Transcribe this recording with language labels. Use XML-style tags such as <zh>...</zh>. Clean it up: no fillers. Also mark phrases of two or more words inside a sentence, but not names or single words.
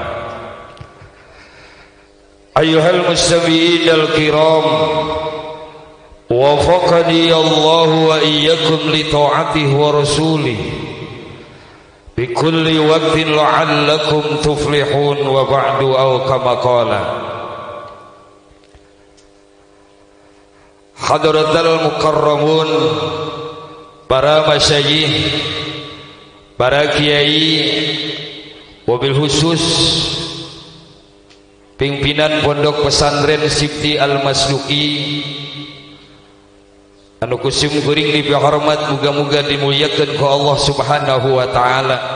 <ar>أيها المستمعين الكرام وفقني الله وإياكم لطاعته ورسوله بكل وقت لعلكم تفلحون وبعد أو كما قال. حضرة المكرمون,</ar> <su>para masyayikh, para kiai, wabil khusus pimpinan pondok pesantren Sibti Al-Masduki anu kusim kuring dihormat, muga-muga dimuliakan ku Allah</su> <ar>سبحانه وتعالى.</ar>